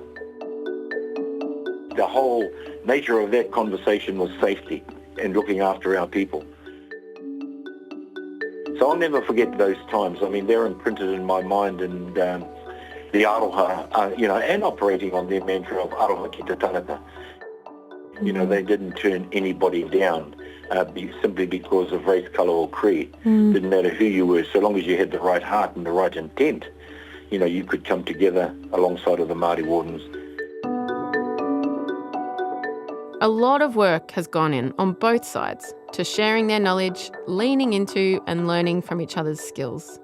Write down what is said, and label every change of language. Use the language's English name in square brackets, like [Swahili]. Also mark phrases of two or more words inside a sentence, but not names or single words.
[English] The whole nature of that conversation was safety and looking after our people. So I'll never forget those times. I mean, they're imprinted in my mind, and the aroha, and operating on their mantra of [Māori] aroha ki te tangata. [English] They didn't turn anybody down simply because of race, colour or creed. Didn't matter who you were, so long as you had the right heart and the right intent, you could come together alongside of the Māori Wardens. A lot of work has gone in on both sides to sharing their knowledge, leaning into and learning from each other's skills.